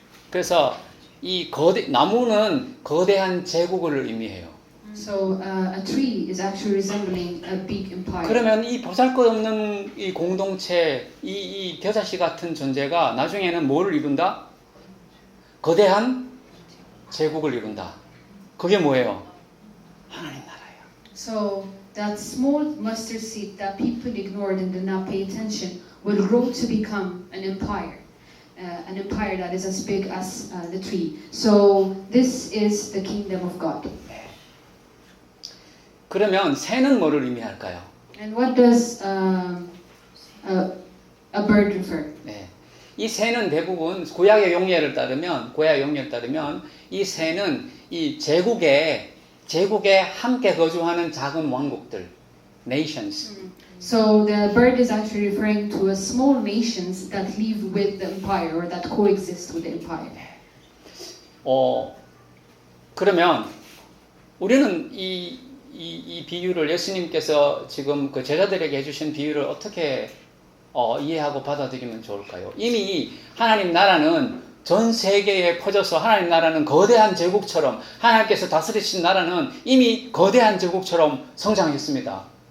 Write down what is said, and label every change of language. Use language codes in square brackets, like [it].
[ko] 그래서 이 나무는 거대한 제국을 의미해요. [en] So a tree is actually resembling a big empire. [ko] 그러면 이 보잘것없는 이 공동체, 이 겨자씨 같은 존재가 나중에는 뭐를 이룬다? 거대한 제국을 이룬다. 그게 뭐예요? 하나님 나라예요. [en] So that small mustard seed that people ignored and did not pay attention will grow to become an empire that is as big as the tree. So this is the kingdom of God. [ko] 그러면 새는 뭐를 의미할까요? [en] And what does a bird refer? [ko] 네. 이 새는 대부분 구약의 용례를 따르면 이 새는 이 제국에 함께 거주하는 작은 왕국들, nations. [en] So the bird is actually referring to a small nations that live with the empire or that coexist with the empire. [ko] 그러면 우리는 이 비유를 예수님께서 지금 그 제자들에게 해주신 비유를 어떻게 이해하고 받아들이면 좋을까요? 이미 하나님 나라는 전 세계에 퍼져서 하나님 나라는 거대한 제국처럼 하나님께서 다스리신 나라는 이미 거대한 제국처럼 성장했습니다.